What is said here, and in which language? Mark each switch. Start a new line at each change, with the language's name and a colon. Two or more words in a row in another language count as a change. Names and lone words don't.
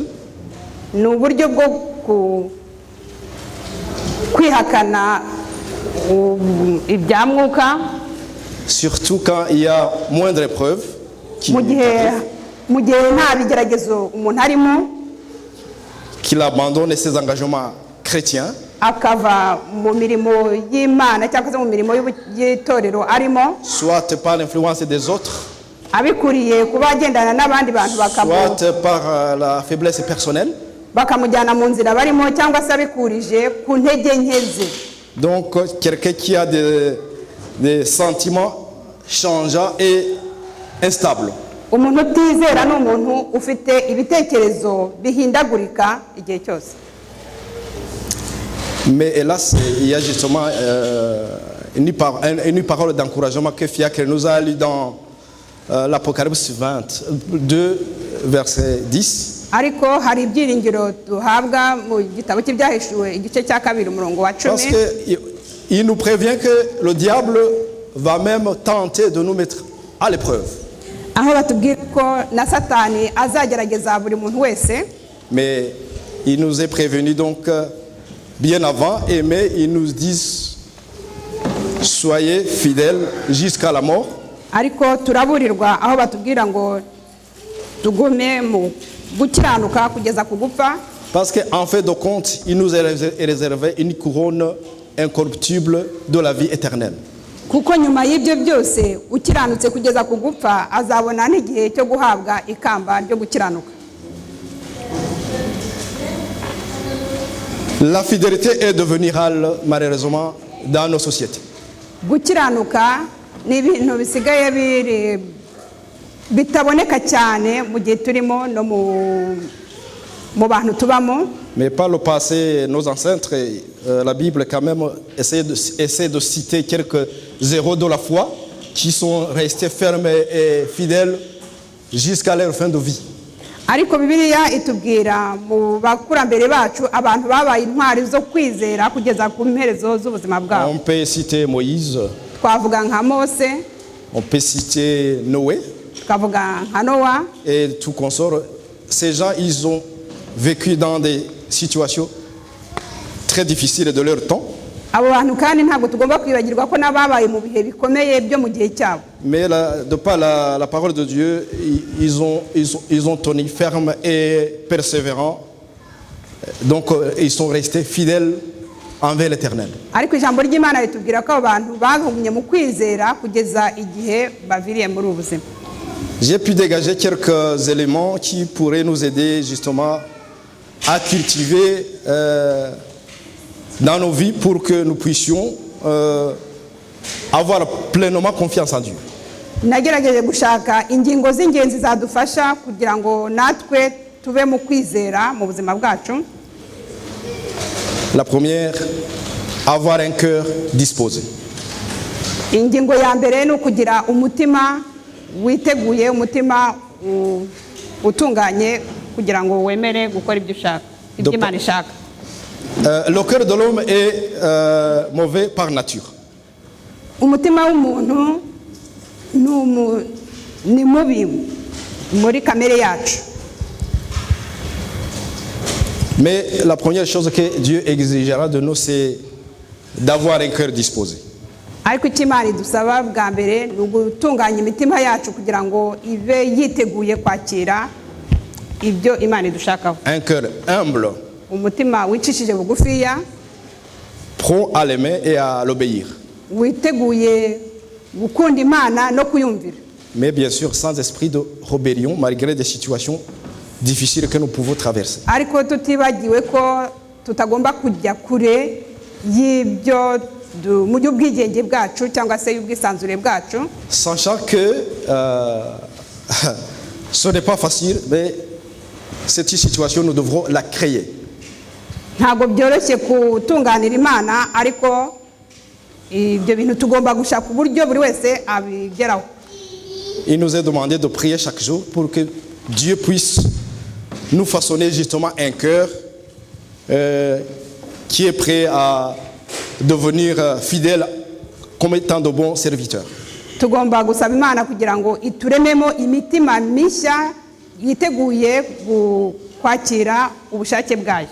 Kinyarwanda: ni uburyo bwo kwihakana ibya mwuka,
French: surtout quand il y a moindre épreuve qui
Kinyarwanda: mu gihe nta bigeragezo umuntu arimo,
French: qu'il abandonne ses engagements chrétiens,
Kinyarwanda: akava mu mirimo y'Imana cyangwa se mu mirimo y'itorero arimo,
French: soit par l'influence des autres,
Kinyarwanda: abikuriye kuba agendana n'abandi bantu
French: soit par la faiblesse personnelle.
Kinyarwanda: bakamujyana mu nzira barimo, cyangwa se abikurije ku ntege nke ze.
French: Donc quelqu'un qui a des sentiments changeants et instables.
Kinyarwanda: Umuntu utizera ni umuntu ufite ibitekerezo bihindagurika igihe cyose.
French: Mais hélas, il y a justement une parole d'encouragement que Fiacre nous a lu dans l'Apocalypse 22, verset 10.
Kinyarwanda: Ariko hari ibyiringiro duhabwa mu gitabo cy'ibyahishuwe igice cya 2 umurongo wa 10.
French: Parce qu'il nous prévient que le diable va même tenter de nous mettre à l'épreuve.
Kinyarwanda: Aho batubwira ko na Satani azagerageza buri muntu wese.
French: Mais il nous est prévenu donc bien avant, mais ils nous disent soyez fidèles jusqu'à la mort.
Kinyarwanda: Ariko turaburirwa aho batubwira ngo tugume mu gukiranuka kugeza ku gupfa.
French: Parce qu'en fait de compte, il nous est réservé une couronne incorruptible de la vie éternelle.
Kinyarwanda: Kuko nyuma y'ibyo byose ukiranutse kugeza ku gupfa azabona n'igihe cyo guhabwa ikamba ryo gukiranuka.
French: La fidélité est devenue rare malheureusement dans nos sociétés.
Kinyarwanda: Gukiranuka ni ibintu bisigaye bitaboneka cyane mu gihe turimo no mu bantu tubamo.
French: Mais par le passé, nos ancêtres, la Bible quand même essaie de citer quelques héros de la foi qui sont restés fermes et fidèles jusqu'à leur fin de vie.
Kinyarwanda: Ariko Bibiliya itubwira mu bakurambere bacu abantu babaye intwari zo kwizera kugeza ku mperezo z'ubuzima bwabo.
French: On peut citer Moïse.
Kinyarwanda: Twavuga nka Mose.
French: On peut citer Noé.
Kinyarwanda: Twavuga nka Noa.
French: Et tout consort. Ces gens, ils ont vécu dans des situations très difficiles de leur temps.
Kinyarwanda: Abo bantu kandi ntabwo tugomba kwibagirwa ko nababaye mu bihe bikomeye byo mu gihe cyabo.
French: Mais de par la parole de Dieu, ils ont tenu ferme et persévérant. Donc ils sont restés fidèles envers l'Éternel.
Kinyarwanda: Ariko ijambo ry'Imana ritubwira ko abantu bagumye mu kwizera kugeza igihe baviriye muri ubuzima.
French: J'ai pu dégager quelques éléments qui pourraient nous aider justement à cultiver dans nos vies pour que nous puissions avoir pleinement confiance en Dieu.
Kinyarwanda: nagerageje gushaka ingingo z'ingenzi zadufasha kugira ngo natwe tube mu kwizera mu buzima bwacu.
French: La première, avoir un cœur disposé.
Kinyarwanda: Ingingo ya mbere ni ukugira umutima witeguye, umutima utunganye kugira ngo wemere gukora ibyo ushaka, ibyo Imana ishaka.
French: Le cœur de l'homme est mauvais par nature.
Kinyarwanda: Umutima w'umuntu ni mubi muri kamere yacu.
French: Mais la première chose que Dieu exigera de nous, c'est d'avoir un cœur disposé.
Kinyarwanda: Ariko icyo Imana idusaba bwa mbere ni ugutunganya imitima yacu kugira ngo ibe yiteguye kwakira ibyo Imana idushakaho.
French: Un cœur humble,
Kinyarwanda: umutima wicishije bugufiya,
French: prompt à l'aimer et à l'obéir.
Kinyarwanda: Witeguye gukunda Imana no kuyumvira.
French: Mais bien sûr sans esprit de rébellion malgré des situations difficiles que nous pouvons traverser.
Kinyarwanda: Ariko tutibagiwe ko tutagomba kujya kure y'ibyo mu by'ubwigenge bwacu cyangwa se y'ubwisanzure bwacu.
French: Sachant que ce n'est pas facile, mais cette situation nous devrons la créer.
Kinyarwanda: Ntabwo byoroshye kutunganira Imana, ariko ibyo bintu tugomba gushaka uburyo buri wese abigeraho.
French: Il nous est demandé de prier chaque jour pour que Dieu puisse nous façonner justement un cœur qui est prêt à devenir fidèle comme étant de bons serviteurs.
Kinyarwanda: Tugomba gusaba Imana kugira ngo iturememo imitima mishya yiteguye kwakira ubushake bwayo.